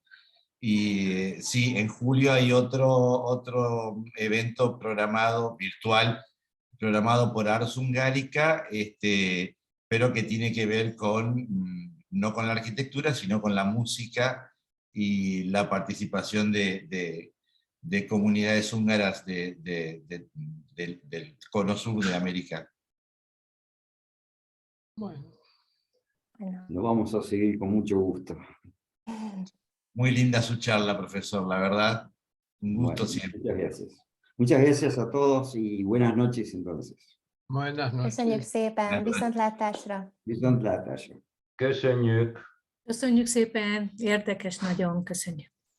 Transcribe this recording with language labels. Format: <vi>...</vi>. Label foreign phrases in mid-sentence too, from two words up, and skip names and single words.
<es>Y sí, en julio hay otro evento programado, virtual, programado por Ars Hungarica, pero que tiene que ver no con la arquitectura, sino con la música y la participación de comunidades húngaras del cono sur de América. Bueno, Bueno, Lo vamos a seguir con mucho gusto. Muy linda su charla, profesor, la verdad. Un gusto Bueno, siempre. muchas gracias. Muchas gracias a todos y buenas noches entonces. buenas</es> <hu>köszönjük</hu> <es>noches.</es> <hu>szépen, viszontlátásra! Viszontlátásra. Köszönjük. Köszönjük szépen, érdekes nagyon, köszönjük.</hu>